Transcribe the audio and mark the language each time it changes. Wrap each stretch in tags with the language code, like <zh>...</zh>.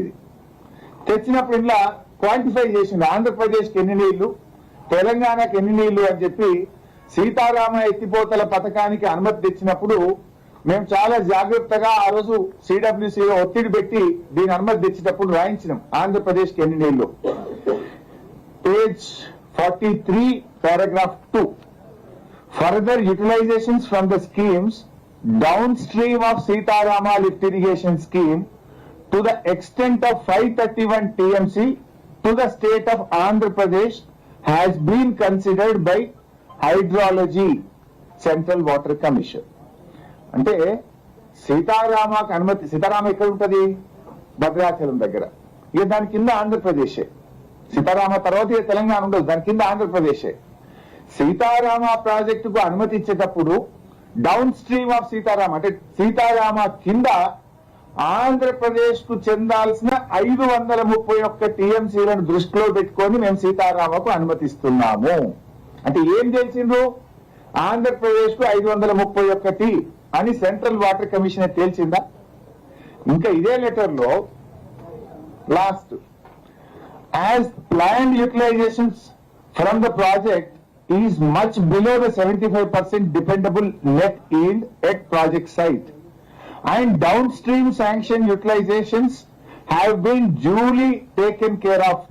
<te>ఇది తెచ్చినప్పుడు ఇలా క్వాంటిఫై చేసింది, ఆంధ్రప్రదేశ్కి ఎన్ని నీళ్లు, తెలంగాణకి ఎన్ని నీళ్లు అని చెప్పి సీతారామ ఎత్తిపోతల పథకానికి అనుమతి తెచ్చినప్పుడు మేము చాలా జాగ్రత్తగా ఆ రోజు సిడబ్ల్యూసీలో ఒత్తిడి పెట్టి దీని అనుమతి తెచ్చేటప్పుడు రాయించినాం ఆంధ్రప్రదేశ్కి ఎన్ని నీళ్లు.</te> <en>Page 43 paragraph 2 further utilizations from the schemes downstream of Sitarama lift irrigation scheme to the extent of 531 TMC to the state of Andhra Pradesh has been considered by Hydrology Central Water Commission.</en> <te>అంటే సీతారామకు అనుమతి, సీతారామ ఎక్కడ ఉంటుంది? భద్రాచలం దగ్గర. ఇక దాని కింద ఆంధ్రప్రదేశే. సీతారామ తర్వాత తెలంగాణ ఉండదు, దాని కింద ఆంధ్రప్రదేశే. సీతారామ ప్రాజెక్టుకు అనుమతి ఇచ్చేటప్పుడు</te> <en>downstream of</en> <te>సీతారామ అంటే సీతారామ కింద ఆంధ్రప్రదేశ్ కు చెందాల్సిన 531 టీఎంసీలను దృష్టిలో పెట్టుకొని మేము సీతారామకు అనుమతిస్తున్నాము. అంటే ఏం తెలిసిండ్రు? ఆంధ్రప్రదేశ్ కు 531 అని సెంట్రల్ వాటర్ కమిషన్ తేల్చిందా? ఇంకా ఇదే లెటర్ లో last,</te> <en>as planned utilizations from the project is much below the 75% dependable net yield at project site and downstream sanction utilizations have been duly taken care of.</en>